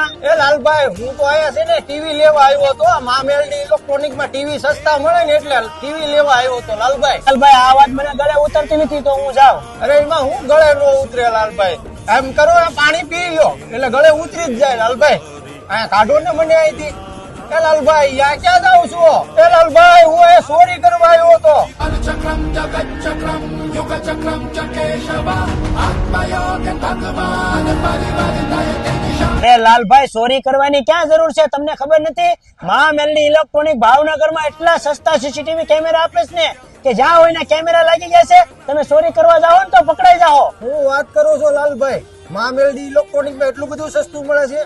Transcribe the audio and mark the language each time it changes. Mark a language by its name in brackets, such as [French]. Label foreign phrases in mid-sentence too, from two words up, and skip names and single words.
[Gujarati] એ લાલભાઈ, હું તો અહીંયા છે ને ટીવી લેવા આવ્યો હતો. આ મામેલડી ઇલેક્ટ્રોનિક માં ટીવી સસ્તા મળે ને એટલે ટીવી લેવા આવ્યો હતો લાલભાઈ. લાલભાઈ આ વાત મને ગળે ઉતરતી નથી તો હું જાઉં. અરે એમાં હું ગળે નો ઉતરે લાલભાઈ. એમ કરો, આ પાણી પી લો એટલે ગળે ઉતરી જ જાય લાલભાઈ. અહીંયા કાઢો ને મને અહીંથી. એ લાલભાઈ, યા ક્યાં જાવ છો? એ લાલભાઈ, હું એ ચોરી કરવા આવ્યો હતો. [Sanskrit] चक्रम जगत चक्रम युग चक्रम चकेशव आत्मयोग भगवान परिवर्तयते दिशा। [Gujarati] અરે લાલભાઈ, ચોરી કરવાની ક્યાં જરૂર છે? તમને ખબર નથી? મહામેલડી ઇલેક્ટ્રોનિક ભાવનગરમાં એટલા સસ્તા સીસીટીવી કેમેરા આપે છે ને કે જ્યાં હોય ને કેમેરા લાગી જશે. તમે ચોરી કરવા જાઓ ને તો પકડાઈ જાઓ. હું વાત કરો છો લાલભાઈ? મામેલડી ઇલેક્ટ્રોનિક માં એટલું બધું સસ્તું મળે છે.